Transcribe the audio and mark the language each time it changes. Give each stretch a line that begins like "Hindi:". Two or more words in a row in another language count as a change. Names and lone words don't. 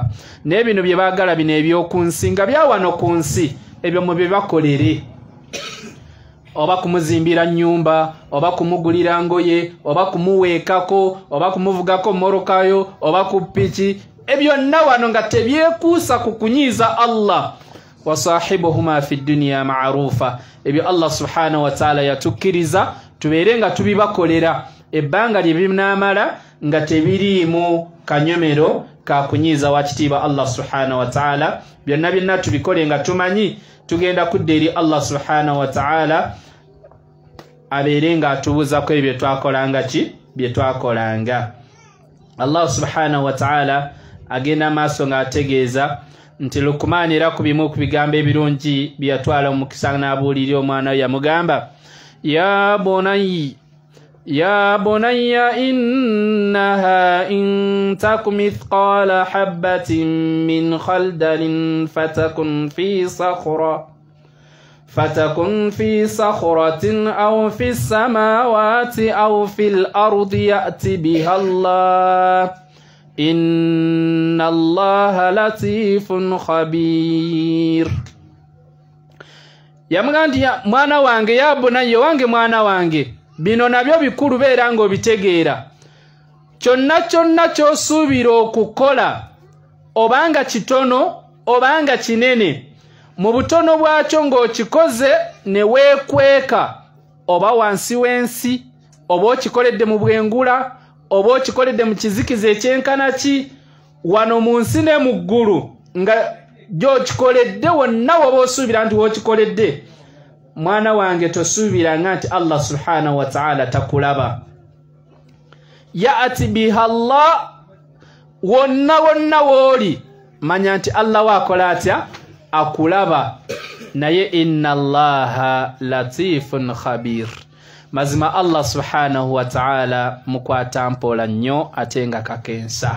Ganda: N'ebino bye baagala bino eby'okunsi nga bya wano ku nsi, ebyo mu bye bakolere. Oba kumuzimbira nnyumba, oba kumugulira ngoye, oba kumuweekako, oba kumuvugako morokayo, oba ku ppiki, ebyo byonna wano nga tebyekuusa ku kunyiiza Allah.
Arabic: وصاحبهما في الدنيا معروفا,
Ganda: ebyo
Arabic: الله سبحانه وتعالى
Ganda: yatukkiriza tubeere nga tubibakolera ebbanga lye binaamala nga tebiriimu kanyomero ka kunyiiza wakitiibwa
Arabic: الله سبحانه وتعالى.
Ganda: Byonna byonna tubikole nga tumanyi tugenda kudda eri
Arabic: الله سبحانه وتعالى
Ganda: abeere nga atubuuzako ebyo bye twakolanga.
Arabic: الله سبحانه وتعالى
Ganda: agenda maaso ng'ategeeza nti Luqman era ku bimu ku bigambo ebirungi bye yatwala mu mukisa n'abuulirira omwana we yamugamba,
Arabic: يا بني إنها إن تك مثقال حبة من خردل فتكن في صخرة أو في السماوات أو في الأرض يأتي بها الله إن الله لطيف خبير.
Ganda: Yamugandi mwana wange,
Arabic: يا بني
Ganda: wange, mwana wange, bino nabyo bikulu beera ng'obitegeera. Kyonna ky'osuubira okukola, obanga kitono obanga kinene, mu butono bwakyo ng'okikoze ne weekweka, oba wansi w'ensi, oba okikoledde mu bwengula, oba okikoledde mu kizikiza ekyenkana ki, wano mu nsi ne mu ggulu, nga gy'okikoledde wonna woba osuubira nti w'okikoledde, mwana wange tosuubiranga nti
Arabic: الله سبحانه وتعالى
Ganda: takulaba.
Arabic: يأت بها الله,
Ganda: wonna wooli manya nti Allah waakola atya, akulaba. Naye
Arabic: إن الله لطيف خبير,
Ganda: mazima
Arabic: الله سبحانه وتعالى
Ganda: mukwata mpola nnyo ate nga kakensa.